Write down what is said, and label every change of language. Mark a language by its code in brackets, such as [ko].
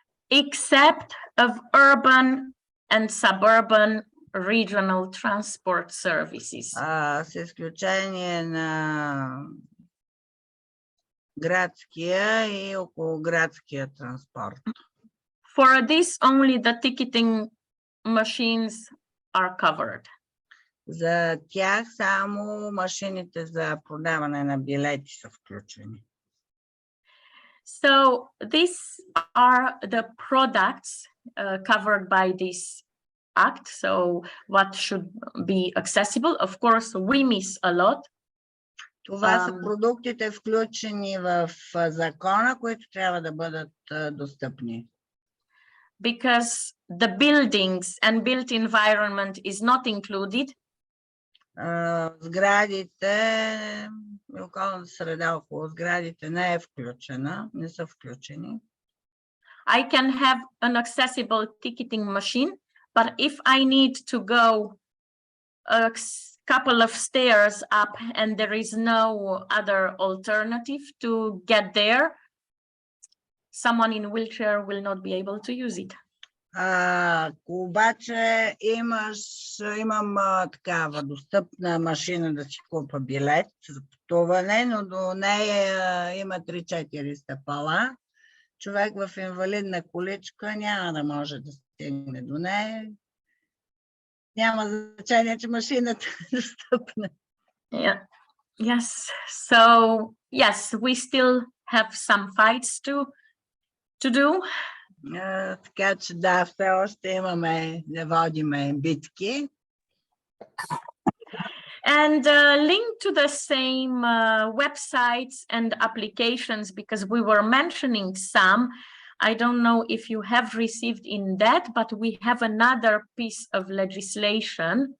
[en] Except of urban and suburban regional transport services. [bg] С изключение на градския и околоградския транспорт. [en] For this, only the ticketing machines are covered. [bg] За тях само машините за продаване на билети са включени. [en] So these are the products covered by this act. So what should be accessible? Of course, we miss a lot. [bg] Това са продуктите, включени в закона, които трябва да бъдат достъпни. [en] Because the buildings and built environment is not included. [bg] Сградите, околната среда около сградите не е включена, не са включени. [en] I can have an accessible ticketing machine, but if I need to go a couple of stairs up and there is no other alternative to get there, someone in wheelchair will not be able to use it. [bg] Обаче имам такава достъпна машина да си купа билет за пътуване, но до нея има 3-4 стъпала. Човек в инвалидна количка няма да може да стигне до нея. Няма значение, че машината е достъпна. [en] Yeah. Yes. So yes, we still have some fights to do. [bg] Така че да, все още имаме да водиме битки. [en] And link to the same websites and applications, because we were mentioning some. I don't know if you have received in that, but we have another piece of legislation.